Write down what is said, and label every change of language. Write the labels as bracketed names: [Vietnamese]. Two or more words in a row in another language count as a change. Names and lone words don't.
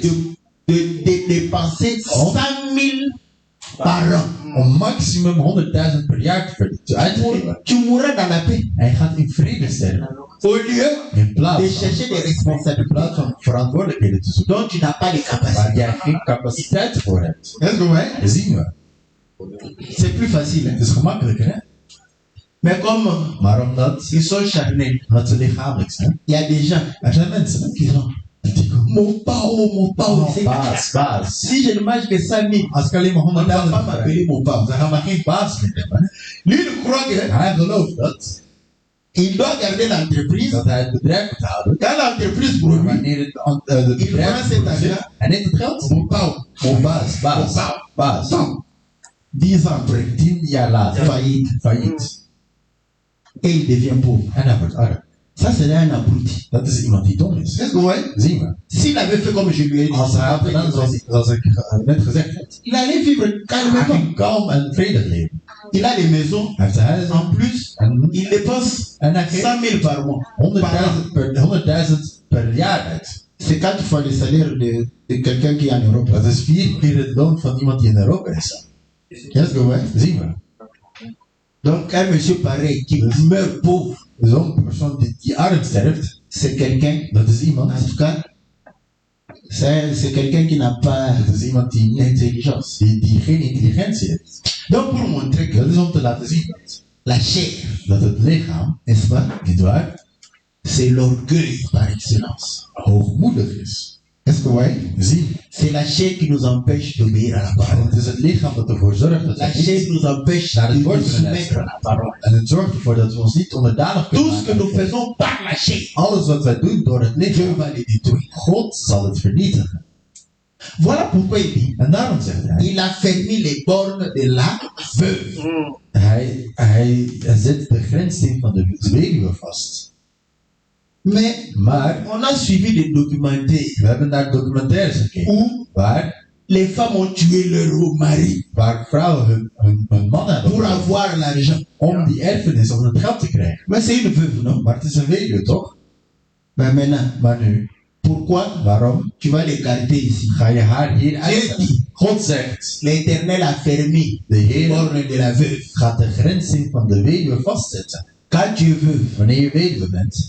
[French] de dépenser 100 000 par an. [Dutch] om maximum 100.000 per jaar uit te geven. [French] Tu mourras dans la paix. [Dutch] Hij gaat in vrede sterven. [French] Au lieu [Dutch] In [French] de [Dutch] plaats van, [French] chercher des [Dutch] in [French] responsabilités [Dutch] plaats van verantwoordelijkheden te zoeken. [French] dont tu n'as pas les [Dutch] Waar [French] capacités. [Dutch] jij geen capaciteit voor hebt. [French] Est-ce que vous voyez? [Dutch] Dat zien we. [French] C'est plus facile. [Dutch] Het is gemakkelijker, hè? [French] Mais comme [Dutch] Maar omdat [French] ils sont charnels, [Dutch] ze lichamelijk zijn. [French] il y a des gens [Dutch] Er zijn mensen [French] qui sont [Dutch] die komen. [French] mon pao, c'est [Dutch] Baas. [French] si je ne mange que 5 000, [Dutch] Als ik alleen maar [French] on ne va [Dutch] 100.000 [French] pas m'appeler mon pao. [Dutch] dan gaan we geen baas meer hebben. [French] Lui, il croit que [Dutch] Hij gelooft dat [French] il doit garder l'entreprise. [Dutch] hij het bedrijf moet houden. [French] Quand l'entreprise [Dutch] Maar [French] produit, [Dutch] wanneer het bedrijf [French] prend cet [Dutch] produceert, [French] argent. [Dutch] hij neemt het geld. [French] mon pao, [Dutch] Mon baas. Baas. [French] donc, 10 ans après, [Dutch] 10 jaar later. Failliet. [French] et il devient pauvre. [Dutch] En hij wordt arm. [French] Ça, c'est un abruti. [Dutch] Dat is iemand die dom is. [French] Est-ce que vous voyez? [Dutch] Zien we. [French] S'il avait fait comme je lui ai dit, [Dutch] Als hij had gedaan zoals ik net gezegd heb. [French] il allait vivre [Dutch] Hij [French] calmement. [Dutch] ging kalm en vredig leven. [French] Il a des maisons. [Dutch] Hij heeft een huis. [French] En plus, [Dutch] En [French] il dépense [Dutch] hij geeft [French] 100 000 par mois. [Dutch] 100.000 per jaar uit. [French] C'est 4 fois le salaire de quelqu'un qui est en Europe. [Dutch] Dat is 4 keer het loon van iemand die in Europa is. [French] Est-ce que vous voyez? [Dutch] Zien we. [French] Donc, un monsieur pareil qui meurt pauvre, [Dutch] Zo'n persoon die arm sterft, [French] c'est quelqu'un, [Dutch] dat is iemand. [French] en tout cas, c'est quelqu'un qui n'a pas [Dutch] Dat is iemand die niet [French] d'intelligence. [Dutch] die geen intelligentie heeft. [French] Donc, pour montrer que [Dutch] Dat is om te laten zien [French] la chair, [Dutch] dat het lichaam, [French] n'est-ce pas, [Dutch] niet waar, [French] c'est l'orgueil par excellence. [Dutch] hoogmoedig is. [French] Est-ce que vous voyez? [Dutch] Zien. [French] C'est la chair qui nous empêche d'obéir à la parole. [Dutch] Het is het lichaam dat ervoor zorgt dat [French] La [Dutch] we [French] chair [Dutch] niet, [French] nous empêche [Dutch] naar het [French] de [Dutch] woord [French] nous [Dutch] kunnen [French] soumettre à [Dutch] luisteren. [French] la parole. [Dutch] En het zorgt ervoor dat we ons niet onderdanig kunnen [French] Tout ce que [Dutch] maken. [French] nous faisons par la chair, [Dutch] Alles wat wij doen door het [French] Dieu [Dutch] lichaam, [French] va les détruire. [Dutch] God zal het vernietigen. [French] Voilà pourquoi il dit, [Dutch] En daarom zegt hij, [French] il a fermé les bornes de la veuve. [Dutch] hij zet de grenssteen van de weduwe vast. [French] Mais [Dutch] Maar [French] on a suivi des documentaires [Dutch] we hebben naar documentaires gekeken, [French] où [Dutch] waar [French] les femmes ont tué leur mari [Dutch] vrouwen hun man hebben [French] pour [Dutch] vermoord [French] avoir l'argent. [Dutch] om die erfenis, om het geld te krijgen. [French] Mais c'est une veuve, non? [Dutch] Maar het is een weduwe, toch? [French] Ben maintenant, [Dutch] Maar nu, [French] pourquoi [Dutch] waarom [French] tu vas l'écarter ici? [Dutch] ga je haar hier [French] Dieu [Dutch] uitzetten? [French] dit, [Dutch] God zegt, [French] l'Éternel a fermé [Dutch] de [French] les [Dutch] Heer [French] bornes de la veuve. [Dutch] gaat de grenssteen van de weduwe vastzetten. [French] Quand tu es veuve, [Dutch] Wanneer je weduwe bent,